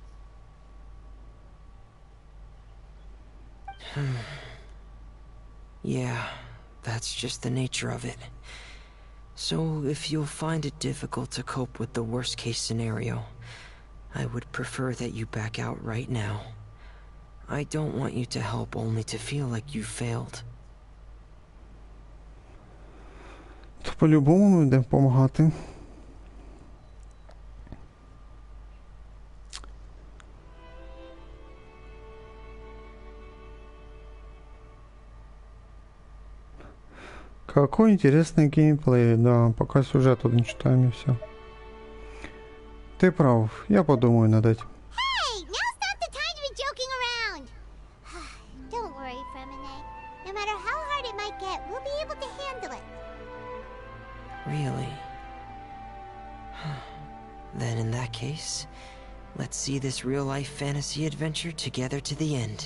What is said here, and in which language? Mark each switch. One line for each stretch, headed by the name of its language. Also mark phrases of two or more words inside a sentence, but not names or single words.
English: Yeah, that's just the nature of it. So if you'll find it difficult to cope with the worst case scenario, I would prefer that you back out right now. I don't want you to help only to feel like you failed.
Ukrainian: То по-любому ми будемо допомагати.
Russian: Какой интересный геймплей, да, пока сюжет тут не читаем и все. Ты прав, я подумаю над этим.
English: Hey, now's not the time to be joking around. Don't worry, Fermine. No matter how hard it might get, we'll be able to handle it. Really? Then in that case, let's see this real-life fantasy adventure together to the end.